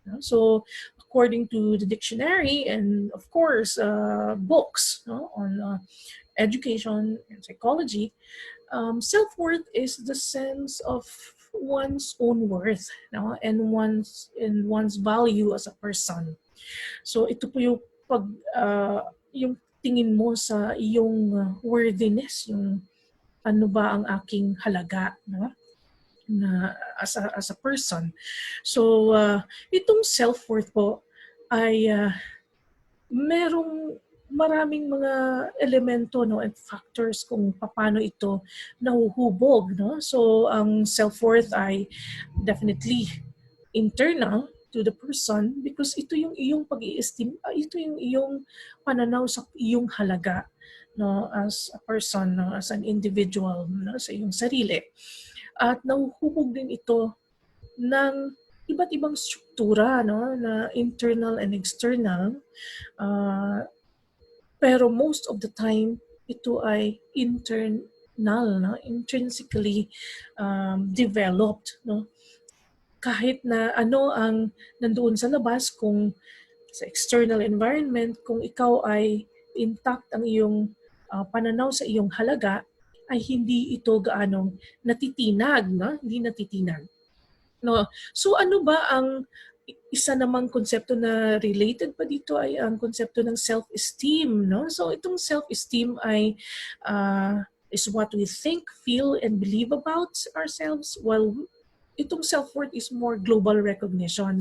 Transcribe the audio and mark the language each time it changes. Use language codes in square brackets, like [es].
[en] So according to the dictionary and of course books on education and psychology, self-worth is the sense of one's own worth, no? And one's value as a person. [tl] So ito po yung yung tingin mo sa iyong worthiness, yung ano ba ang aking halaga, no? Na [en] as a person. [tl] So itong self-worth po ay merong maraming mga elemento and factors kung paano ito nahuhubog, no? So ang self-worth ay [en] definitely internal to the person because [tl] ito yung iyong pag-i-esteem, ito yung iyong pananaw sa iyong halaga, no, [en] as a person, [tl] no, [en] as an individual, [tl] no, sa iyong sarili. At nahuhubog din ito ng iba't ibang struktura, no, na [en] internal and external. [tl] Pero [en] most of the time, [tl] ito ay [en] internal, no? Intrinsically developed. [tl] No? Kahit na ano ang nandoon sa labas, kung sa [en] external environment, [tl] kung ikaw ay intact ang iyong pananaw sa iyong halaga, ay hindi ito gaanong natitinag. No? Hindi natitinag. No? So ano ba ang isa namang konsepto na related pa dito ay ang konsepto ng self-esteem, no? [en] So [tl] itong [en] self-esteem ay is what we think, feel, and believe about ourselves, while itong self-worth is more global recognition.